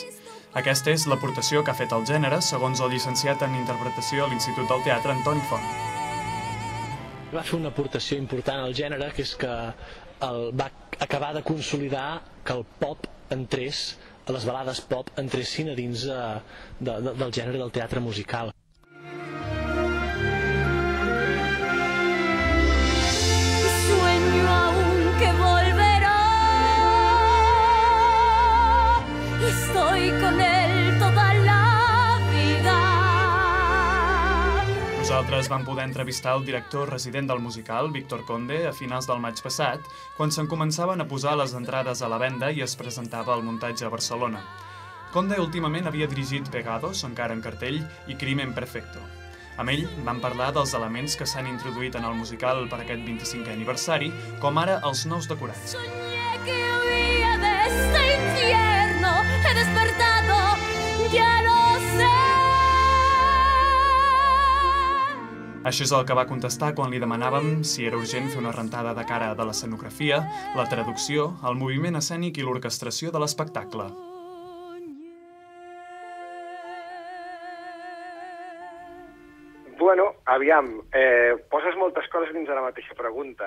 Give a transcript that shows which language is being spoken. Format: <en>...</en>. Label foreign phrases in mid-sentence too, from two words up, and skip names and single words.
<ca>Aquesta és l'aportació que ha fet el gènere, segons el llicenciat en interpretació a l'Institut del Teatre Antoni Font. Va fer una aportació important al gènere, que és que va acabar de consolidar que el pop entrés, les balades pop entressin a dins del gènere del teatre musical.</ca> <es>Sueño aún que volverá y estoy con él toda la vida.</es> <ca>Nosaltres vam poder entrevistar el director resident del musical, Víctor Conde, a finals del maig passat, quan se'n començaven a posar les entrades a la venda i es presentava el muntatge a Barcelona. Conde últimament havia dirigit Pegados, encara en cartell, i Crimen Perfecto. Amb ell van parlar dels elements que s'han introduït en el musical per aquest 25è aniversari, com ara els nous decorats.</ca> <es>Soñé que huía de este infierno, he despertado, ya lo sé.</es> <ca>Això és el que va contestar quan li demanàvem si era urgent fer una rentada de cara de l'escenografia, la traducció, el moviment escènic i l'orquestració de l'espectacle. Bueno, aviam, poses moltes coses dins de la mateixa pregunta.</ca>